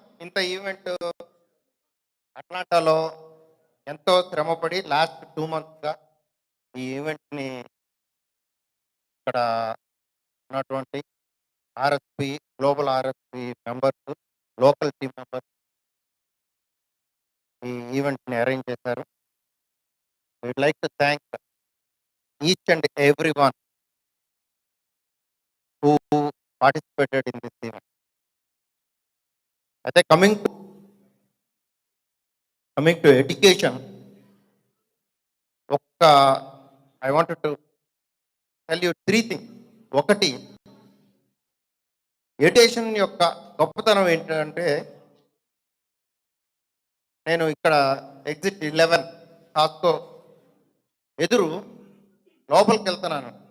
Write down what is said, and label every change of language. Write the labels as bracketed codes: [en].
[te] ఇంత ఈవెంట్ అట్లాంటాలో ఎంతో శ్రమపడి లాస్ట్ 2 monthsగా ఈ ఈవెంట్ని ఇక్కడ ఉన్నటువంటి RSP, global RSP members, local team members ఈ ఈవెంట్ని అరేంజ్ చేశారు. [en] We'd like to thank each and every one who participated in this event. అయితే coming to education, I wanted to tell you 3 things. [te] ఒకటి, education యొక్క గొప్పతనం ఏంటంటే, నేను ఇక్కడ exit 11 హాస్కో ఎదురు లోపలికి వెళ్తున్నాను.